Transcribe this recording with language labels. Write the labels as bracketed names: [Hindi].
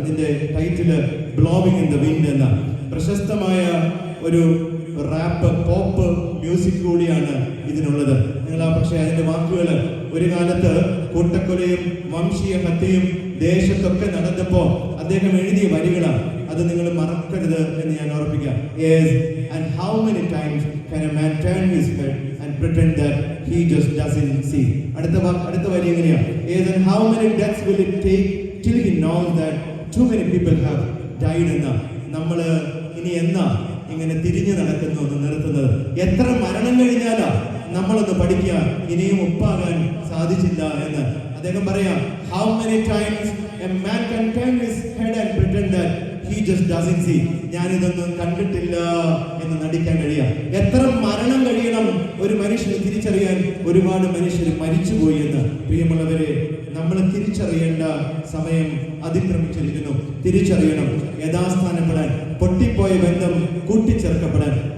[Malayalam] അതിന്റെ title blowing in the wind എന്ന പ്രശസ്തമായ ഒരു റാപ്പ് പോപ്പ് മ്യൂസിക് കൂടിയാണ് ഇതിനുള്ളത്. പക്ഷേ അതിന്റെ വാക്കുകൾ, ഒരു കാലത്ത് കൂട്ടക്കൊലയും വംശീയ ഹത്യയും ദേശത്തൊക്കെ നടന്നപ്പോ അദ്ദേഹം എഴുതിയ വരികളാണ്. അത് നിങ്ങൾ മറക്കരുത് എന്ന് ഞാൻ ഓർപ്പിക്കാം. [English] Yes, and how many times can a man turn his head and pretend that he just doesn't see? [Malayalam] അടുത്ത വരി എങ്ങനെയാണ്? [English] Yes, and how many deaths will it take till he knows that too many people have died [Malayalam] എന്ന. നമ്മൾ ഇനി എന്നാ ഇങ്ങനെ തിരിഞ്ഞു നടക്കുന്നു എന്ന് നിർത്തുന്നത്? എത്ര മരണം കഴിഞ്ഞാലാ നമ്മളൊന്ന് പഠിക്കുക ഇനിയും ഒപ്പാകാൻ സാധിച്ചില്ല എന്ന്. അദ്ദേഹം പറയാം, [English] how many times a man can turn his head and pretend that he just doesn't see. [Malayalam] ഞാനിതൊന്നും കണ്ടിട്ടില്ല എന്ന് നടിക്കാൻ കഴിയാം. എത്ര മരണം കഴിയണം ഒരു മനുഷ്യന് തിരിച്ചറിയാൻ? ഒരുപാട് മനുഷ്യർ മരിച്ചുപോയി എന്ന്. പ്രിയമുള്ളവരെ, നമ്മൾ തിരിച്ചറിയേണ്ട സമയം അതിക്രമിച്ചിരിക്കുന്നു. തിരിച്ചറിയണം, യഥാസ്ഥാനപ്പെടാൻ, പൊട്ടിപ്പോയ ബന്ധം കൂട്ടിച്ചേർക്കപ്പെടാൻ.